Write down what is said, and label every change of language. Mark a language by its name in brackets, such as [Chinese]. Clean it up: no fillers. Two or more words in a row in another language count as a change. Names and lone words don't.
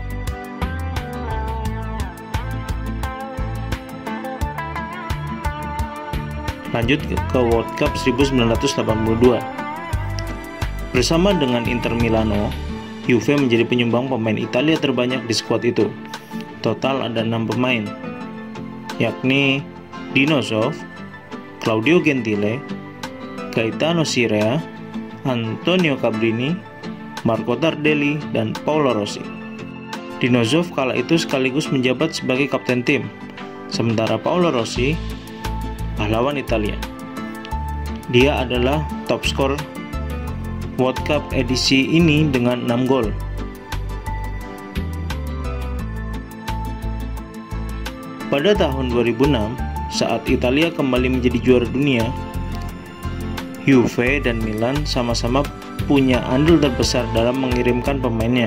[Indonesian] Lanjut ke World Cup 1982. Bersama dengan Inter Milano, Juve menjadi penyumbang pemain Italia terbanyak di skuad itu. Total ada 6 pemain, yakni Dino Zoff, Claudio Gentile, Gaetano Scirea, Antonio Cabrini, Marco Tardelli, dan Paolo Rossi. Dino Zoff kala itu sekaligus menjabat sebagai kapten tim, sementara Paolo Rossi pahlawan Italia. Dia adalah top skor World Cup edisi ini dengan 6 gol. Pada tahun 2006, saat Italia kembali menjadi juara dunia, Juve dan Milan sama-sama punya andil terbesar dalam mengirimkan pemainnya.